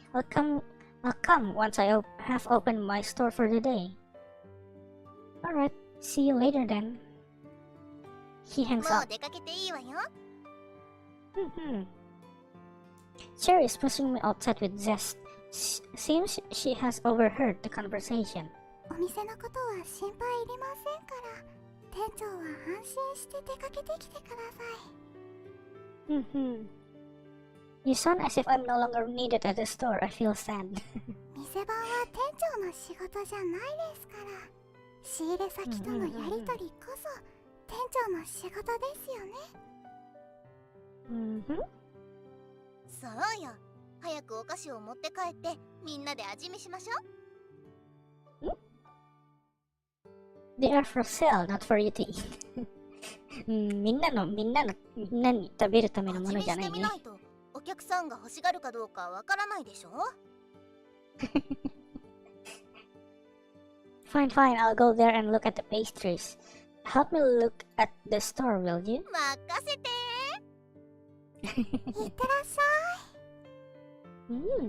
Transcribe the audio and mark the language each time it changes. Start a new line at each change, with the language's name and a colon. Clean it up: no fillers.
English: I'll come once I have opened my store for the day. Alright, see you later then. He hangs
Japanese: もう
English: up.
Japanese: 出かけていいわよ。
English: Cherry is pushing me outside with zest. Seems she has overheard the conversation.
Japanese: お店のことは心配いりませんから、店長は安心して出かけてきてください。
English: You sound as if I'm no longer needed at the store. I feel sad.
Japanese: 店番は店長の仕事じゃないですから、仕入れ先とのやりとりこそ店長の仕事ですよね。そうよ。早くお菓子を持って帰ってみんなで味見しましょう。
English: They are for sale, not for you to eat.
Japanese: みんなに食べるためのものじゃないね。味見してみないとお客さんが欲しがるかどうかわからないでしょ。
English: Fine, I'll go there and look at the pastries. Help me look at the store, will you?
Japanese: 任せて。いってらっしゃい。